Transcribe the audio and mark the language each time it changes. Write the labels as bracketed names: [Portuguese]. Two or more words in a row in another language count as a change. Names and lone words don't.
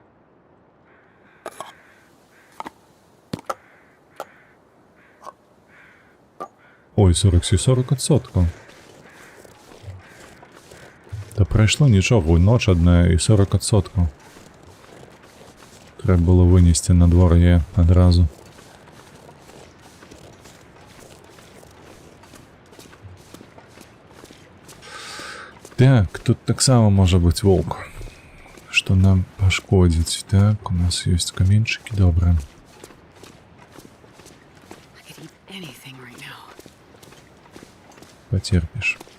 [Ukrainian] Ой, 40%. Та прайшло нічого, ноч одна і 40%. Треба було винести на двор'я одразу. Так, тут так само може бути волк. [Russian] Что нам пошкодить. [Ukrainian] Так, [Russian] у нас есть [Ukrainian] каменчики, добре. [Russian] Потерпишь.